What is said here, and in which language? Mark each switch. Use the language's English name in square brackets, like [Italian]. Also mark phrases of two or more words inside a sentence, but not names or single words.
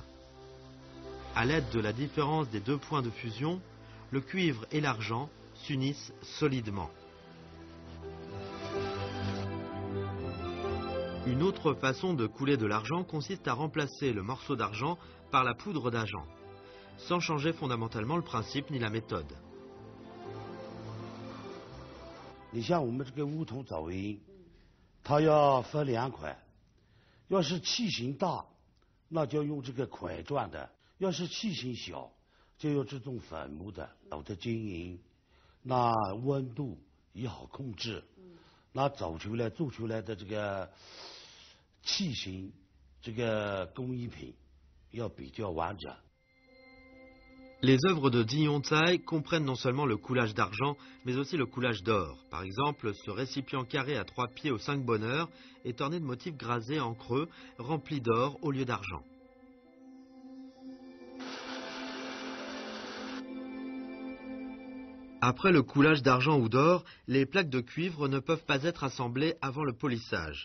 [French] À l'aide de la différence des deux points de fusion, le cuivre et l'argent s'unissent solidement. Une autre façon de couler de l'argent consiste à remplacer le morceau d'argent par la poudre d'argent, sans changer fondamentalement le principe ni la méthode. [Chinese] 你像我们这个乌头早银，它要分两款，要是器型大，那就用这个块状的；要是器型小，就用这种粉末的，搞得均匀，那温度也好控制，那做出来的这个器型，这个工艺品要比较完整。 [French] Les œuvres de Ziyon Tsai comprennent non seulement le coulage d'argent, mais aussi le coulage d'or. Par exemple, ce récipient carré à 3 pieds aux 5 bonheurs est orné de motifs grasés en creux, remplis d'or au lieu d'argent. Après le coulage d'argent ou d'or, les plaques de cuivre ne peuvent pas être assemblées avant le polissage.